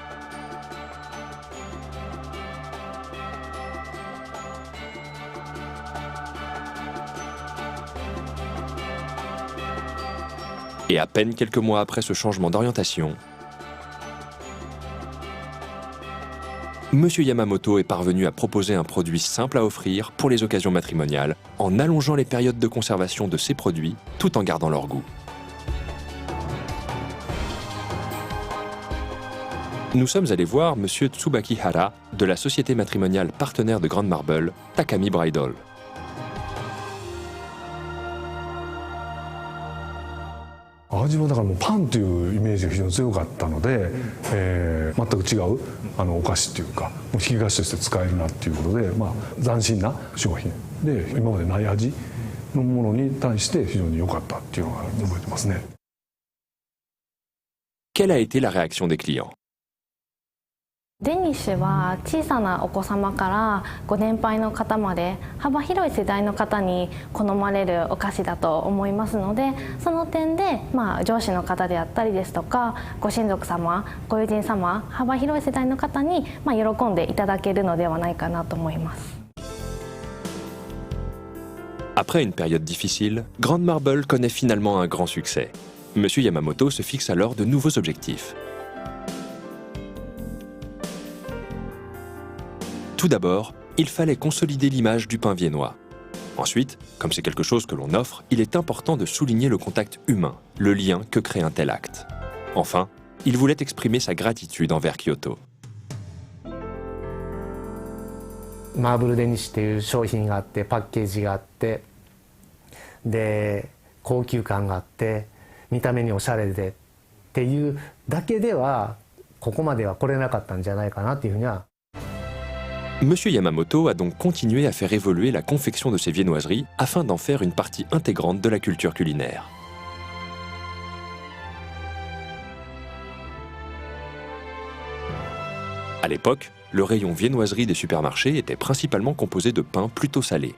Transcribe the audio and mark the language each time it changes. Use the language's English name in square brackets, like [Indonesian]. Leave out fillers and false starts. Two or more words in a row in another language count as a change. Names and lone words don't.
[French] Et à peine quelques mois après ce changement d'orientation, Monsieur Yamamoto est parvenu à proposer un produit simple à offrir pour les occasions matrimoniales en allongeant les périodes de conservation de ces produits tout en gardant leur goût. Nous sommes allés voir Monsieur Tsubaki Hara de la société matrimoniale partenaire de Grand Marble, Takami Bridal. [Japanese] 味はだからもうパンというイメージが非常に強かったので、全く違うお菓子っていうか引き菓子として使えるなっていうことで、斬新な商品で今までない味のものに対して非常に良かったっていうのが覚えてますね。 [French] Quelle a été la réaction des clients? [Japanese] デニッシュは小さなお子様からご年配の方まで幅広い世代の方に好まれるお菓子だと思いますので、その点で、上司の方であったりですとかご親族様、ご友人様、幅広い世代の方に、喜んでいただけるのではないかなと思います。 [French] Après une période difficile, Grand Marble connaît finalement un grand succès. Monsieur Yamamoto se fixe alors de nouveaux objectifs. Tout d'abord, il fallait consolider l'image du pain viennois. Ensuite, comme c'est quelque chose que l'on offre, il est important de souligner le contact humain, le lien que crée un tel acte. Enfin, il voulait exprimer sa gratitude envers Kyoto. [Japanese] マーブルデニッシュっていう商品があって、パッケージがあって、で高級感があって、見た目におしゃれでっていうだけではここまでは来れなかったんじゃないかなっていうふうには。 [French] Monsieur Yamamoto a donc continué à faire évoluer la confection de ses viennoiseries afin d'en faire une partie intégrante de la culture culinaire. À l'époque, le rayon viennoiserie des supermarchés était principalement composé de pain plutôt salé.